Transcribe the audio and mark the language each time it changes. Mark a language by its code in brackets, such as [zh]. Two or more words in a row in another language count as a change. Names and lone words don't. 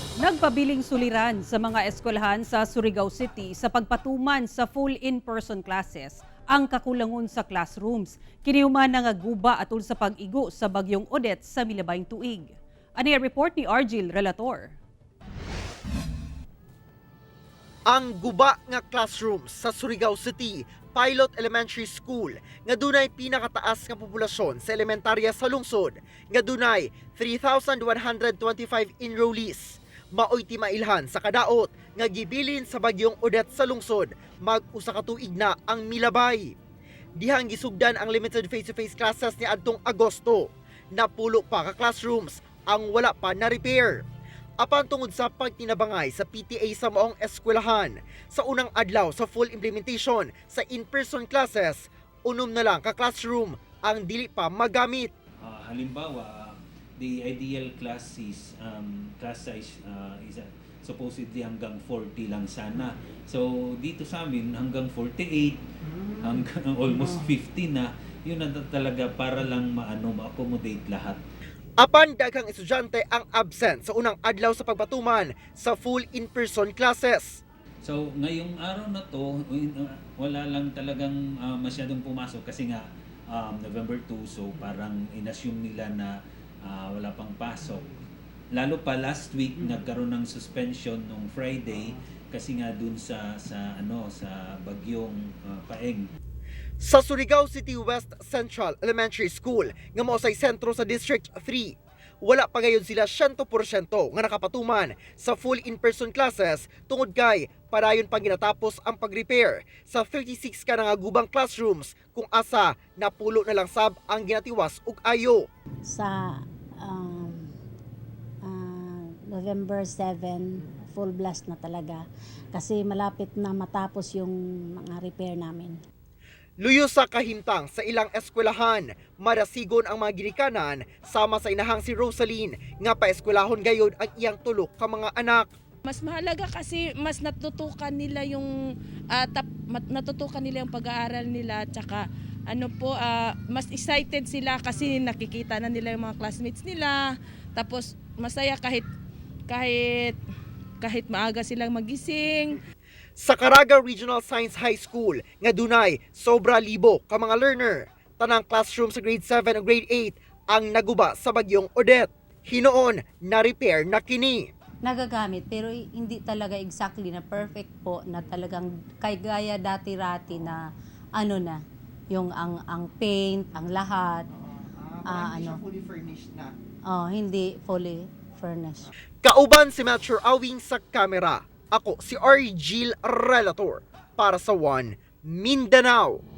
[ceb] Nagpabiling suliran sa mga eskwelahan sa Surigao City sa pagpatuman sa [en] full in-person classes [ceb] ang kakulangon sa classrooms. Kinihuman nga guba atol sa pag-igo sa bagyong Odette sa milabayng tuig. Ani report ni Argil Relator. Ang guba nga classrooms sa Surigao City Pilot Elementary School nga dunay pinakataas nga populasyon sa elementarya sa lungsod nga dunay 3,125 enrollees. Maoy ti mailhan sa kadaot nga gibilin sa bagyong Odette sa lungsod mag-usa ka tuig na ang milabay. Dihang gisugdan ang [en] limited face-to-face classes [ceb] ni adtong Agosto. Napulo pa ka classrooms ang wala pa na repair. Apan tungod sa pagtinabangay sa PTA sa maong eskwelahan sa unang adlaw sa [en] full implementation [ceb] sa [en] in-person classes, [ceb] unom na lang ka classroom ang dili pa magamit. [en] Halimbawa, the ideal class size is supposedly [tl] hanggang 40 lang sana. So dito sa amin hanggang 48, hanggang almost 50 na, yun na talaga para lang ma-accommodate lahat. [ceb] Apan daghang estudyante ang absent sa unang adlaw sa pagpatuman sa [en] full in-person classes. [tl] So ngayong araw na to, wala lang talagang masyadong pumasok kasi nga November 2, so parang inassume nila na wala pang pasok. Lalo pa [en] last week [tl] nagkaroon ng suspension nung Friday kasi nga dun sa bagyong Paeng. [ceb] Sa Surigao City West Central Elementary School nga mao say sentro sa District 3, wala pa gayon sila 100% nga nakapatuman sa [en] full in-person classes [ceb] tungod kay parayon pa ginatapos ang pag-repair sa 36 ka nga gubang classrooms kung asa napulo na lang sab ang ginatiwas ug ayo. [tl] Sa November 7, [en] full blast [tl] na talaga kasi malapit na matapos yung mga repair namin. [ceb] Luyo sa kahimtang sa ilang eskwelahan, marasigon ang mga ginikanan sama sa inahang si Rosaline nga paeskwelahon gayod ang iyang tulo ka mga anak. [tl] Mas mahalaga kasi mas natutukan nila yung pag-aaral nila, tsaka mas excited sila kasi nakikita na nila yung mga classmates nila. Tapos masaya kahit maaga silang magising. [ceb] Sa Caraga Regional Science High School nga dunay sobra libo ka mga learner, tanang classroom sa grade 7 o grade 8 ang naguba sa bagyong Odette. Hinoon na repair na kini. [tl] Nagagamit pero hindi talaga exactly na perfect po na talagang kay gaya dati-rati na yung ang paint, ang lahat. [en] Fully furnished na. [tl] Hindi [en] fully furnished. [ceb] Kauban si Metro Awing sa kamera. Ako si Argil Relator para sa One Mindanao.